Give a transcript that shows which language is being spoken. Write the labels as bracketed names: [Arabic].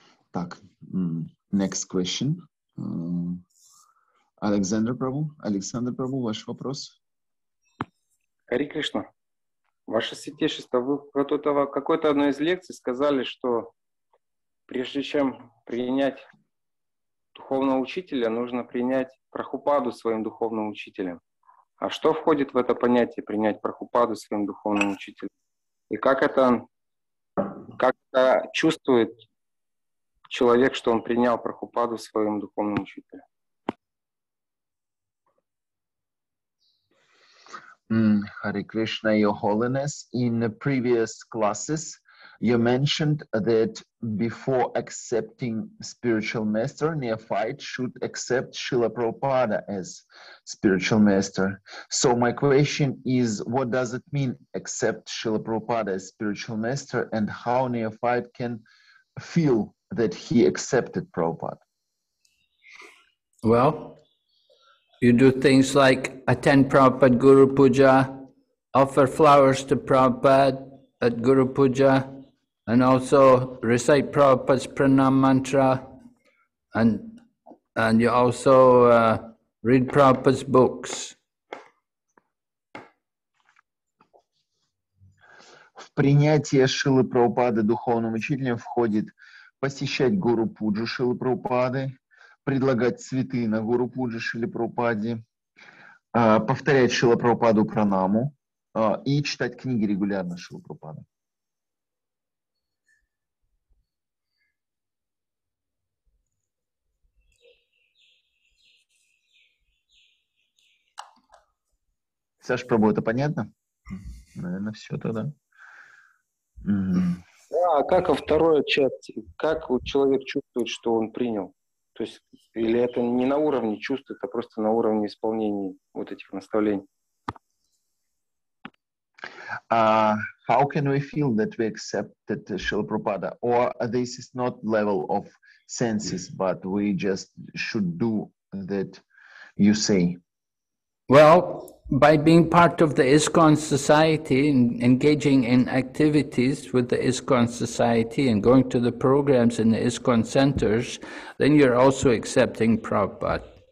[Russian] Так, [English] next question. [Russian] Александр Прабhu, ваш вопрос. Хари Кришна, ваше святейшество, вы в какой-то одной из лекций сказали, что прежде чем принять духовного учителя, нужно принять Прабхупаду своим духовным учителем. А что входит в это понятие принять Прабхупаду своим духовным учителем? И как это чувствует человек, что он принял Прабхупаду своим духовным учителем? [English] Hare Krishna, Your Holiness, in the previous classes, you mentioned that before accepting spiritual master, neophyte should accept Srila Prabhupada as spiritual master. So my question is, what does it mean, accept Srila Prabhupada as spiritual master, and how neophyte can feel that he accepted Prabhupada? Well, you do things like attend Prabhupada Guru Puja, offer flowers to Prabhupada at Guru Puja, and also recite Prabhupada's pranam mantra, and you also read Prabhupada's books. [Russian] В принятие Шрилы Прабхупады духовным учителем входит посещать Гуру Пуджу Шрилы Прабхупады, предлагать цветы на Гуру Пуджи Шриле Прабхупаде, повторять Шрила Прабхупаду пранаму и читать книги регулярно Шрилы Прабхупады. Саш, Прабhu, это понятно? Наверное, все тогда. Да, а как вторая часть? Как человек чувствует, что он принял? То есть, или это не на уровне чувств, это просто на уровне исполнения вот этих наставлений? [English] how can we feel that we accepted Srila Prabhupada? Or this is not level of senses, but we just should do that you say? Well, by being part of the ISKCON society and engaging in activities with the ISKCON society and going to the programs in the ISKCON centers, then you're also accepting Prabhupada.